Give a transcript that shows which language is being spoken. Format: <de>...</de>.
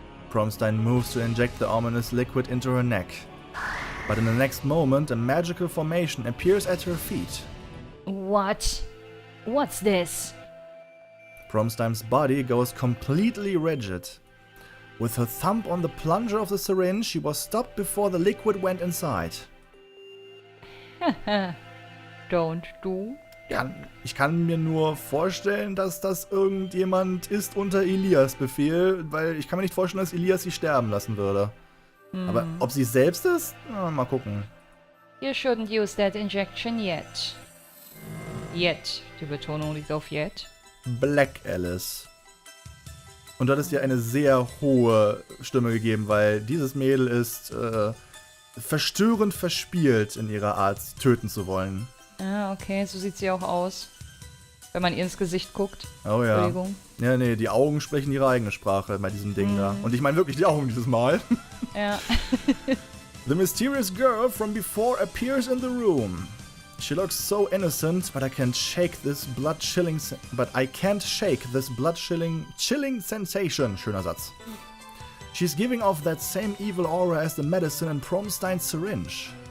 <en>Promestein moves to inject the ominous liquid into her neck. But in the next moment, a magical formation appears at her feet. What? What's this? Promestein's body goes completely rigid. With her thumb on the plunger of the syringe, she was stopped before the liquid went inside. Don't do.</en> <de>Ich kann mir nur vorstellen, dass das irgendjemand ist unter Elias Befehl, weil ich kann mir nicht vorstellen, dass Elias sie sterben lassen würde. Aber ob sie es selbst ist? Mal gucken.</de> <en>You shouldn't use that injection yet. Yet.</en> <de>Die Betonung liegt auf yet. Black Alice. Und du hattest dir eine sehr hohe Stimme gegeben, weil dieses Mädel ist verstörend verspielt in ihrer Art, töten zu wollen. Ah, okay, so sieht sie auch aus. Wenn man ihr ins Gesicht guckt. Oh ja. Entschuldigung. Ja, nee, die Augen sprechen ihre eigene Sprache bei diesem Ding da. Und ich meine wirklich die Augen dieses Mal. Ja.</de> <en>The mysterious girl from before appears in the room. She looks so innocent, but I can't shake this blood-chilling sensation.</en> <de>Schöner Satz.</de> <en>She's giving off that same evil aura as the medicine in Promestein's syringe.</en>